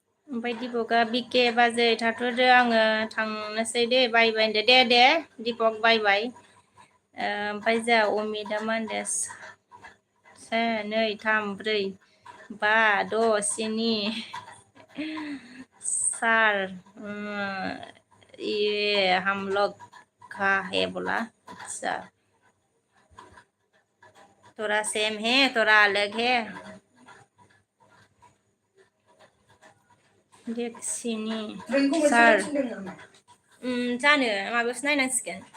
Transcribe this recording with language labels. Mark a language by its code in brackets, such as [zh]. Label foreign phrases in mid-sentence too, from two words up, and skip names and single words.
[brx] ओमफ्राय दिपकआ बिके बाजै थाथ'दो आङो थांनोसै दे बायबाय होनदो दे दिपक बायबाय ओमफ्राय जोंहा अमितआ मा होनदो 1 2 3 4 5 6 7 4 [hi] ये हम लोग का है बोला अच्छा थोड़ा सेम है थोड़ा अलग है देख [brx] सिनि सार जानो माबायावसो नायनांसिगोन